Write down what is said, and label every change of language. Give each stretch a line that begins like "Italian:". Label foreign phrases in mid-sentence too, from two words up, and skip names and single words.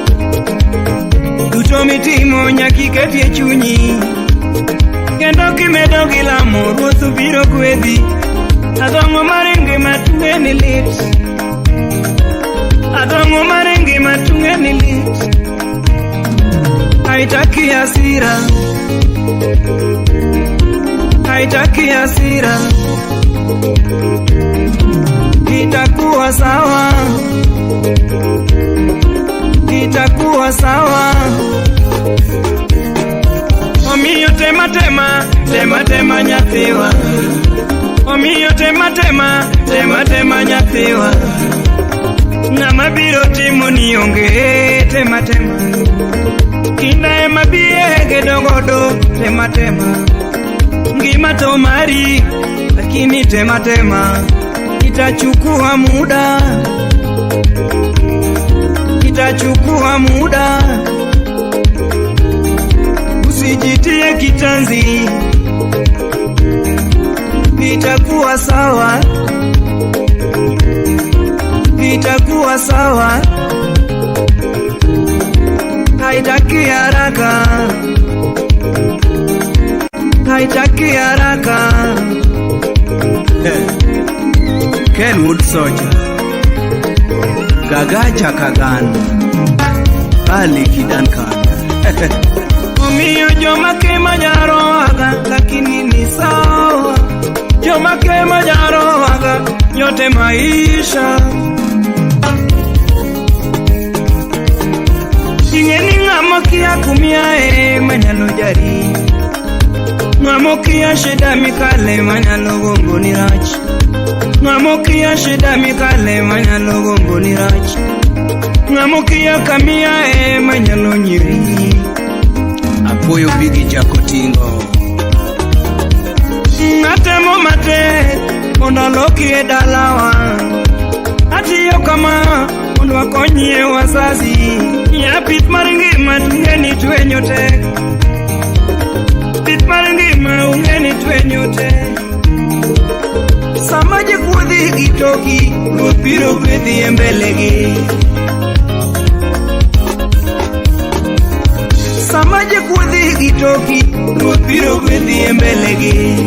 Luo (Kenya and Tanzania): Duto mitimo nyakiketi e chunyi. Kendo kimedo gilamo ruoth biro gwedhi. Adongo maringi matunge ni lit. Adongo maringi matunge ni lit.
Swahili: Haitaki hasira. Haitaki hasira. Itakuwa sawa. Itakuwa sawa.
Luo (Kenya and Tanzania): Omiyo tema nyathiwa. Omiyo tema nyathiwa. Ng'ama biro timo ni onge tema. Kinda ema biye dogodo tema. Ngima to mari lakini tema.
Swahili: Itachukua muda. Itachukua muda. Usijitie kitanzi. Itakuwa sawa. Itakuwa sawa. Haitaki haraka. Haitaki haraka.
Luo (Kenya and Tanzania): Kenwood Soldier Gagaja Kagano. Ali Kidankan. Omiyo joma kema jaroaga lakini ni sawa, joma kema jaroaga
Swahili: yote maisha.
Luo (Kenya and Tanzania): Ingeni ng'ama kia kumia manyalo jari, ng'ama kia shida mikale manyalo gombo ni rach, ng'ama kia shida mikale manyalo gombo ni rach, ng'ama kia kamia manyalo nyiri. Apoyo bigi jako tingo. Natemo mate mondo lokie dalawa, atiyo kama mondo akonyie wazazi. Ya pith mar ngima ungeni twenyo tek, pith mar ngima ungeni twenyo tek. Sama jikuodhi gi toki, ruoth biro gwedhi e mbelegi. Sama jikuodhi gi toki, ruoth biro gwedhi e mbelegi.